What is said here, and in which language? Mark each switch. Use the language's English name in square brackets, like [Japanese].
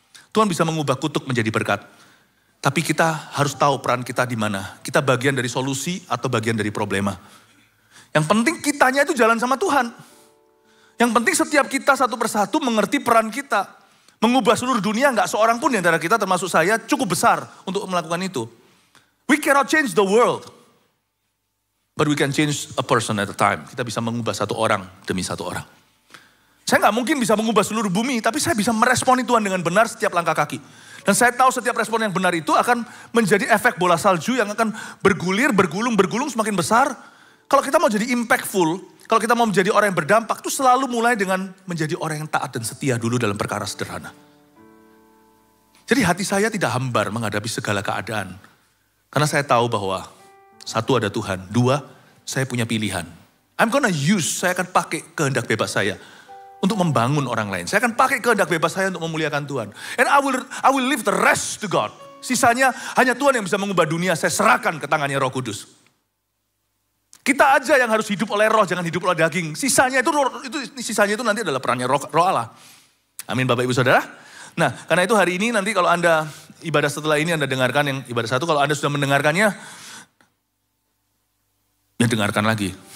[Indonesian] Tuhan bisa mengubah kutuk menjadi berkat. Tapi kita harus tahu peran kita di mana. Kita bagian dari solusi atau bagian dari problema. Yang penting kitanya itu jalan sama Tuhan. Yang penting setiap kita satu persatu mengerti peran kita. Mengubah seluruh dunia, gak seorang pun di antara kita termasuk saya cukup besar untuk melakukan itu. [English] We cannot change the world. But we can change a person at a time. [Indonesian] Kita bisa mengubah satu orang demi satu orang. Saya gak mungkin bisa mengubah seluruh bumi, tapi saya bisa meresponi Tuhan dengan benar setiap langkah kaki. Dan saya tahu setiap respon yang benar itu akan menjadi efek bola salju yang akan bergulir, bergulung semakin besar. Kalau kita mau jadi impactful, kalau kita mau menjadi orang yang berdampak, itu selalu mulai dengan menjadi orang yang taat dan setia dulu dalam perkara sederhana. Jadi hati saya tidak hambar menghadapi segala keadaan. Karena saya tahu bahwa satu ada Tuhan, dua saya punya pilihan. Saya akan pakai kehendak bebas saya untuk membangun orang lain. Saya akan pakai kehendak bebas saya untuk memuliakan Tuhan. [English] And I will leave the rest to God. [Indonesian] Sisanya hanya Tuhan yang bisa mengubah dunia, saya serahkan ke tangannya Roh Kudus. Kita aja yang harus hidup oleh roh, jangan hidup oleh daging. Sisanya itu nanti adalah perannya roh Allah. Amin Bapak Ibu Saudara. Nah, karena itu hari ini nanti kalau Anda ibadah setelah ini Anda dengarkan yang ibadah satu, kalau Anda sudah mendengarkannya, ya dengarkan lagi.